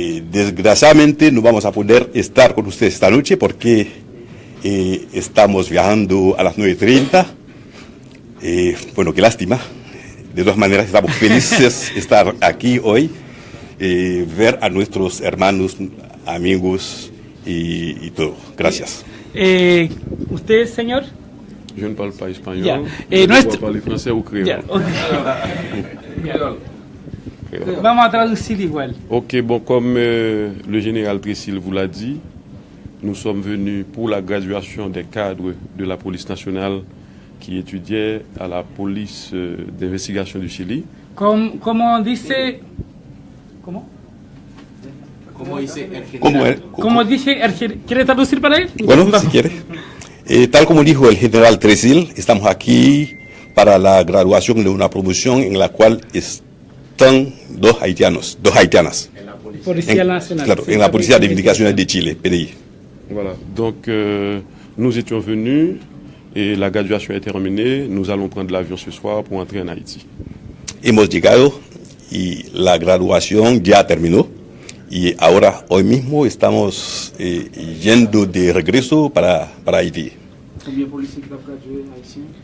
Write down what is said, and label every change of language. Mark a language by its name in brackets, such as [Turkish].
[Spanish] Desgraciadamente no vamos a poder estar con ustedes esta noche porque estamos viajando a las 9:30. Bueno, qué lástima. De todas maneras, estamos felices de estar aquí hoy, ver a nuestros hermanos, amigos y todo. Gracias. ¿Usted, señor? [French] Je ne parle pas espagnol. [Spanish] Ya. [French] Je dois parler français ou créole. [Spanish] Ya, okay. Vamos a traducir igual. [French] Ok, bon, comme le général Tresil vous l'a dit, nous sommes venus pour la graduation des cadres de la police nationale qui étudiait à la police d'investigation du Chili. [Spanish] Como dice... ¿Cómo? Como dice el general. Como dice, ¿quiere traducir para él? Bueno, si quiere. Tal como dijo el general Tresil, estamos aquí para la graduación de una promoción en la cual están dos haitianas. Policía Nacional. Claro, en la Policía de Investigaciones de Chile, PDI. [French] Voilà, donc nous étions venus et la graduation est terminée. Nous allons prendre l'avion ce soir pour entrer en Haïti. [Spanish] Hemos llegado y la graduación ya terminó. Y ahora, hoy mismo, estamos yendo de regreso para Haití. [French] Combien de policiers qui ont gradué haïtiens?